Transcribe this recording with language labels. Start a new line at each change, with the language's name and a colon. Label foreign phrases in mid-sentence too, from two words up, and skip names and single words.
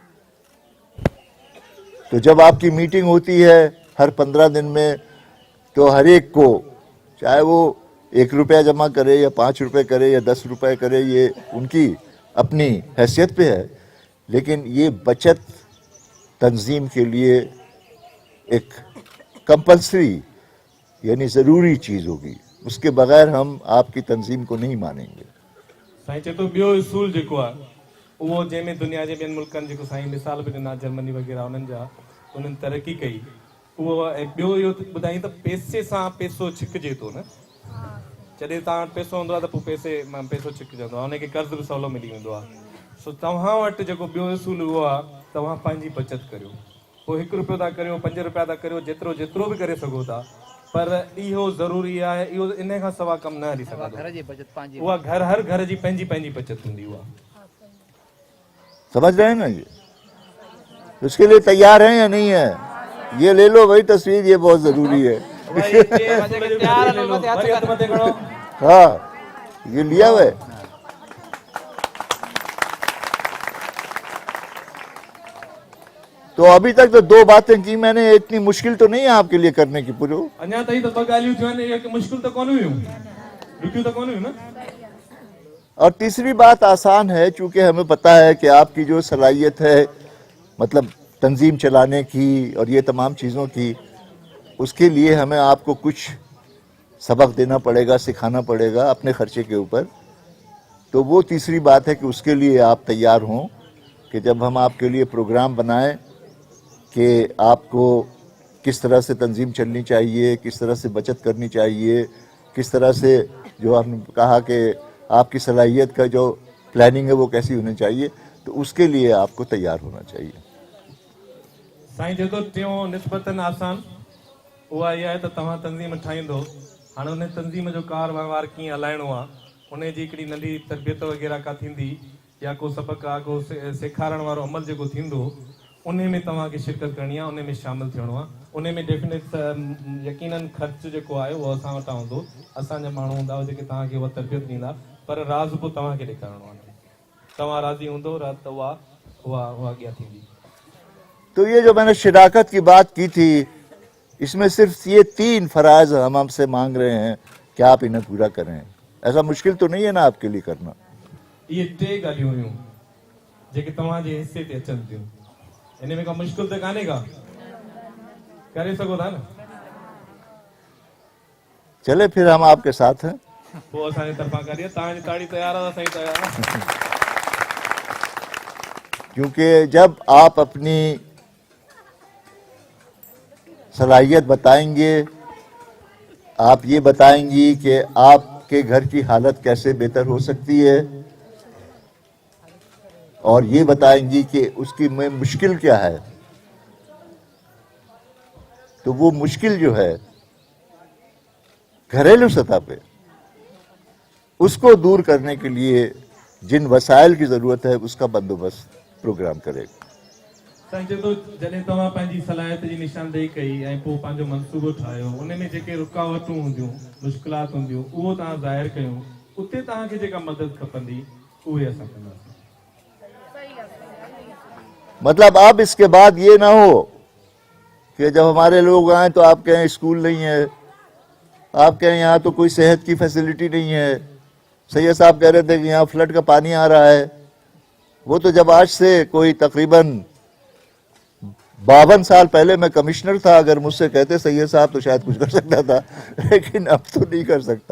Urdu: تو جب آپ کی میٹنگ ہوتی ہے ہر 15 دن میں، تو ہر ایک کو، چاہے وہ 1 روپیہ جمع کرے یا 5 روپے کرے یا 10 روپے کرے، یہ ان کی اپنی حیثیت پہ ہے، لیکن یہ بچت تنظیم کے لیے ایک کمپلسری یعنی ضروری چیز ہوگی، اس کے بغیر ہم آپ کی تنظیم کو نہیں مانیں گے.
Sindhi: साईं चए थो ॿियो उसूल जेको आहे उहो जंहिंमें दुनिया जे ॿियनि मुल्कनि जेको साईं मिसाल बि ॾिना, जर्मनी वग़ैरह उन्हनि जा, उन्हनि तरक़ी कई, उहो ऐं ॿियो इहो ॿुधाई त पैसे सां पैसो छिकिजे थो न। जॾहिं तव्हां वटि पैसो हूंदो आहे त पोइ पैसो छिकिजंदो आहे, उनखे कर्ज़ बि सवलो मिली वेंदो आहे। सो तव्हां वटि जेको ॿियो उसूल उहो आहे, तव्हां पंहिंजी बचत करियो, पोइ 1 रुपयो था करियो, 5 रुपया था करियो, जेतिरो बि करे सघो था, पर इहो ज़रूरी आहे, इहो इन खां सवाइ कमु न हली सघंदो। घर जी बचत पंहिंजी, उहा हर घर जी पंहिंजी बचत हूंदी। उहा
Urdu: سمجھ رہے ہیں نا? یہ اس کے لیے تیار ہیں یا نہیں ہے? یہ لے لو بھائی تصویر، یہ بہت ضروری ہے. ہاں، یہ لیا ہوا ہے. تو ابھی تک تو 2 باتیں کی میں نے، اتنی مشکل تو نہیں ہے آپ کے لیے کرنے کی پوری.
Sindhi: अञा ताईं त 2 ॻाल्हियूं थियूं आहिनि, इहे मुश्किल त कोन हुयूं, ॾुखियूं त कोन हुयूं न।
Urdu: اور تیسری بات آسان ہے، چونکہ ہمیں پتا ہے کہ آپ کی جو صلاحیت ہے مطلب تنظیم چلانے کی اور یہ تمام چیزوں کی، اس کے لیے ہمیں آپ کو کچھ سبق دینا پڑے گا، سکھانا پڑے گا اپنے خرچے کے اوپر. تو وہ تیسری بات ہے کہ اس کے لیے آپ تیار ہوں کہ جب ہم آپ کے لیے پروگرام بنائیں کہ آپ کو کس طرح سے تنظیم چلنی چاہیے، کس طرح سے بچت کرنی چاہیے، کس طرح سے جو آپ نے کہا کہ آپ کی صلاحیت کا جو پلاننگ ہے وہ کیسی ہونی چاہیے، تو اس کے لیے آپ کو تیار ہونا چاہیے.
Sindhi: साईं चए थो टियों निस्बतन आसान उहा इहा आहे त तव्हां तंज़ीम ठाहींदो, हाणे उन तंज़ीम जो कार वहिंवार कीअं हलाइणो आहे, उन जी हिकिड़ी नंढी तरबियत वग़ैरह का थींदी या को सबक़ु आहे, को सेखारण वारो अमल जेको थींदो, उन में तव्हांखे शिरकत करणी आहे, उन में शामिलु थियणो आहे। उन में डेफिनेट यकीनन ख़र्च जेको आहे उहो असां वटां हूंदो, असांजा माण्हू हूंदा जेके तव्हांखे उहा तरबियत ॾींदा, पर राज़ पोइ तव्हांखे ॾेखारिणो आहे। तव्हां राज़ी हूंदो त उहा अॻियां थींदी।
Urdu: تو یہ جو میں نے شراکت کی بات کی تھی، اس میں صرف یہ 3 فرائض ہم ہم سے مانگ رہے ہیں کہ آپ انہیں پورا کریں. ایسا مشکل تو نہیں ہے نا آپ کے لیے کرنا?
Sindhi: इहे 3 ॻाल्हियूं हुयूं जेके तव्हांजे हिस्से ते अचनि थियूं, इन में का मुश्किल त कान्हे का, करे सघो था न।
Urdu: چلے پھر ہم آپ کے ساتھ ہیں.
Sindhi: पोइ असांजे तरफ़ां करिए, तव्हांजी ताड़ी तयार आहे, असांजी तयार आहे।
Urdu: کیونکہ جب آپ اپنی صلاحیت بتائیں گے، آپ یہ بتائیں گی کہ آپ کے گھر کی حالت کیسے بہتر ہو سکتی ہے، اور یہ بتائیں گی کہ اس کی میں مشکل کیا ہے, تو وہ مشکل جو ہے گھریلو سطح پہ، اس کو دور کرنے کے لیے جن وسائل کی ضرورت ہے اس کا بندوبست پروگرام کرے گا.
Sindhi: साईं चए थो जॾहिं तव्हां पंहिंजी सलाहियत जी निशानदेही कई ऐं पोइ पंहिंजो मनसूबो ठाहियो, उन में जेके रुकावटूं हूंदियूं, मुश्किलात हूंदियूं, उहो तव्हां ज़ाहिर कयूं, उते तव्हांखे जेका मदद खपंदी उहे असां कंदासीं।
Urdu: مطلب اب اس کے بعد یہ نہ ہو کہ جب ہمارے لوگ آئے تو آپ کہیں اسکول نہیں ہے، آپ کہیں یہاں تو کوئی صحت کی فیسلٹی نہیں ہے. سید صاحب کہہ رہے تھے کہ یہاں فلڈ کا پانی آ رہا ہے، وہ تو جب آج سے کوئی تقریباً 52 سال پہلے میں کمشنر تھا، اگر مجھ سے کہتے سید صاحب تو شاید کچھ کر سکتا تھا، لیکن اب تو نہیں کر سکتا.